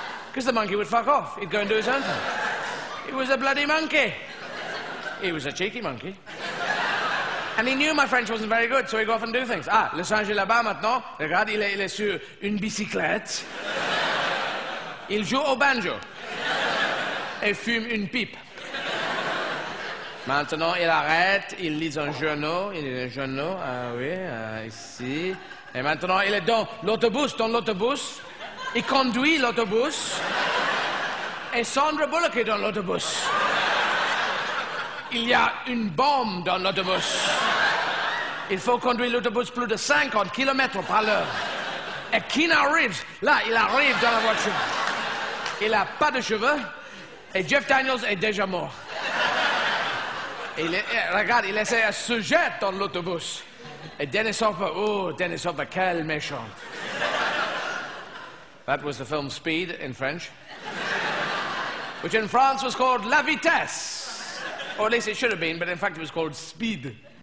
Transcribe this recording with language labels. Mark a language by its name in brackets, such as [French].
[English] Because the monkey would fuck off. He'd go and do his own thing. He was a bloody monkey. He was a cheeky monkey. And he knew my French wasn't very good, so he'd go off and do things. [French] Ah, le singe est là-bas maintenant. Regarde, il est sur une bicyclette. Il joue au banjo. Et fume une pipe. Maintenant, il arrête, il lit un journal. Ah oui, ici. Et maintenant, il est dans l'autobus. Il conduit l'autobus. Et Sandra Bullock est dans l'autobus. Il y a une bombe dans l'autobus. Il faut conduire l'autobus plus de 50 km par l'heure. Et Keanu Reeves, là, il arrive dans la voiture. Il n'a pas de cheveux. Et Jeff Daniels est déjà mort. Regarde, il essaie de se jeter dans l'autobus. Et Dennis Hopper, quel méchant. [English] That was the film Speed in French. Which in France was called La Vitesse. Or at least it should have been, but in fact it was called Speed.